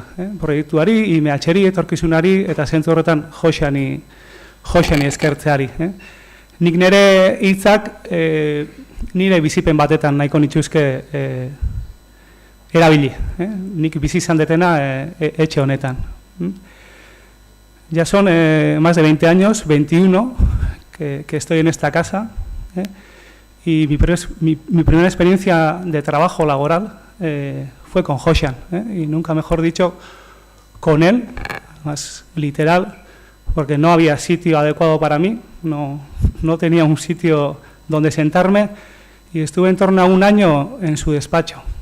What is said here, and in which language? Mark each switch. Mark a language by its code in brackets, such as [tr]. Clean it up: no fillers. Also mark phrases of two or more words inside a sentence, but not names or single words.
[eu] Proiektuari, IMHeri, etorkizunari eta zentzu horretan Joxani eskertzeari. Nik nire hitzak nire bizipen batetan nahiko nituzke erabili. Nik bizi izan detena etxe honetan. [es] Ya son más de 20 años, 21, que estoy en esta casa. Y mi primera experiencia de trabajo laboral fue con Joxan. Y nunca mejor dicho, con él, más literal, porque no había sitio adecuado para mí, no tenía un sitio donde sentarme y estuve en torno a un año en su despacho.